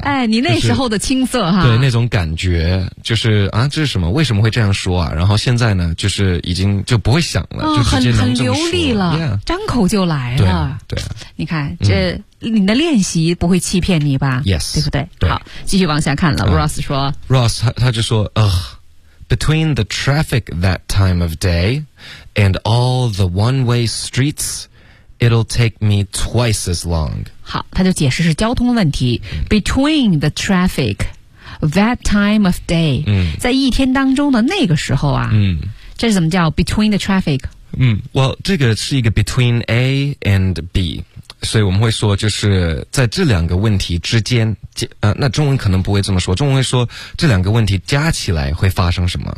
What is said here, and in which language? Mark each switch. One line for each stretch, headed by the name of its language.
Chinese: 哎，你那时候的青涩哈、就是。对，那种感觉就是啊，这是什么？为什么会这样说啊？然后现在呢，就是已经就不会想了，嗯、就直接能这么说很流利了，
English: yeah.
Chinese: 张口就来了。对，你看这、嗯、你的练习不会欺骗你吧
English: ？Yes，
Chinese: 对不对？对，好，继续往下看了。Ross 说
English: ，Ross
Chinese: 他就说，
English: between the traffic that time of day and all the one-way streets, it'll take me twice as long。
Chinese: 好，他就解释是交通问题。
English: Between the traffic。 That time of day、嗯、
Chinese: 在一天当中的那个时候啊、嗯、这是怎么叫
English: between the traffic
Chinese: Well, 这个是一个
English: between A and B，
Chinese: 所以我们会说就是在这两个问题之间，那中文可能不会这么说，中文会说这两个问题加起来会发生什么。